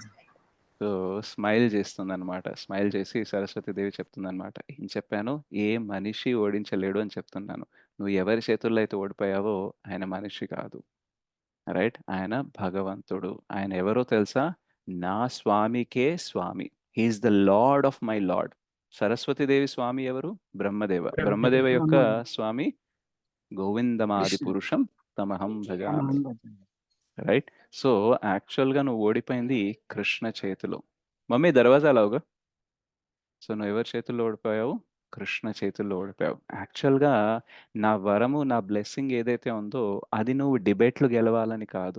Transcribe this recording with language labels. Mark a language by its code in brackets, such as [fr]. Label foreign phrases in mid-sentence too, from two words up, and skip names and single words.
[te] సో, స్మైల్ చేస్తుందనమాట. స్మైల్ చేసి సరస్వతీదేవి చెప్తుందనమాట. ఏం చెప్పాను? ఏ మనిషి ఓడించలేడు అని చెప్తున్నాను. నువ్వు ఎవరి చేతుల్లో అయితే ఓడిపోయావో ఆయన మనిషి కాదు. రైట్? ఆయన భగవంతుడు. ఆయన ఎవరో తెలుసా? నా స్వామికే స్వామి. [en] He is the lord of my lord. [te] సరస్వతీదేవి స్వామి ఎవరు? బ్రహ్మదేవ. బ్రహ్మదేవ యొక్క స్వామి [sa] గోవిందమాది పురుషం తమహం భజామి. [te] రైట్? సో, యాక్చువల్‌గా నువ్వు ఓడిపోయింది కృష్ణ చేతిలో. మమ్మీ దర్వాజా లావుగా. సో, నువ్వెవరి చేతుల్లో ఓడిపోయావు? కృష్ణ చేతుల్లో ఓడిపోయావు. యాక్చువల్‌గా నా వరము, నా బ్లెస్సింగ్ ఏదైతే ఉందో అది నువ్వు డిబేట్‌లో గెలవాలని కాదు.